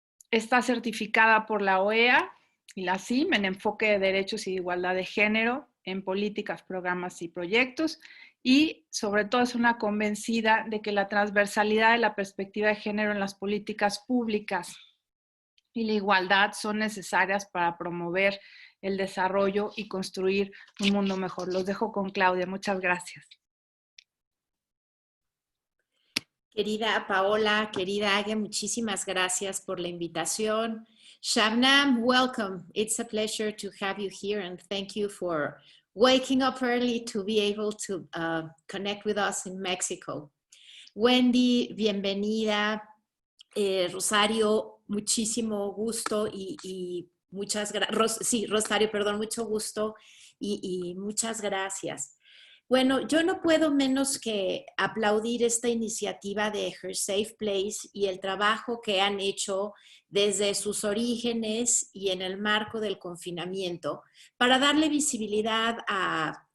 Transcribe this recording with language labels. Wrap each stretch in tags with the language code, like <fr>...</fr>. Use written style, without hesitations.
<es>Está certificada por la OEA y la CIM en enfoque de derechos y igualdad de género en políticas, programas y proyectos, y sobre todo es una convencida de que la transversalidad de la perspectiva de género en las políticas públicas y la igualdad son necesarias para promover el desarrollo y construir un mundo mejor. Los dejo con Claudia. Muchas gracias. Querida Paola, querida Age, muchísimas gracias por la invitación.</es> <en>Shabnam, welcome. It's a pleasure to have you here and thank you for waking up early to be able to connect with us in Mexico.</en> <es>Wendy, bienvenida. Rosario, muchísimo gusto y muchas gracias. Sí, Rosario, perdón, mucho gusto y muchas gracias. Bueno, yo no puedo menos que aplaudir esta iniciativa de Her Safe Place y el trabajo que han hecho desde sus orígenes y en el marco del confinamiento para darle visibilidad a</es>